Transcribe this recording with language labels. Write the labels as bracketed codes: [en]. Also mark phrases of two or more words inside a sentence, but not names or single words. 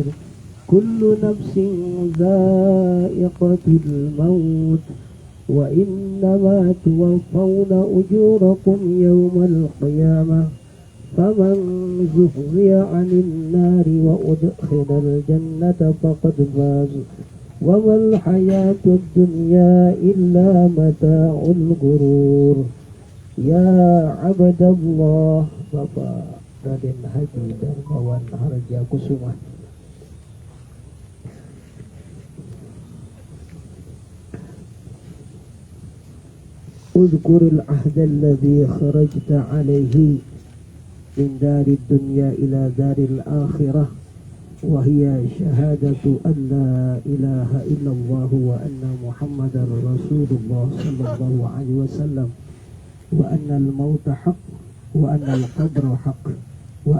[ar] كل نفس ذائقة الموت وإنما توفون أجوركم يوم القيامة فمن زحزح عن النار وأدخل الجنة فقد فاز وما الحياة الدنيا إلا متاع الغرور. يا عبد الله Bapak Raden Haji Darmawan Harja Kusuma اذكر العهد الذي خرجت عليه من دار الدنيا إلى دار الآخرة وهي شهادة أن لا إله إلا الله وأن محمدا رسول الله صلى الله عليه وسلم وأن الموت حق وأن القبر حق و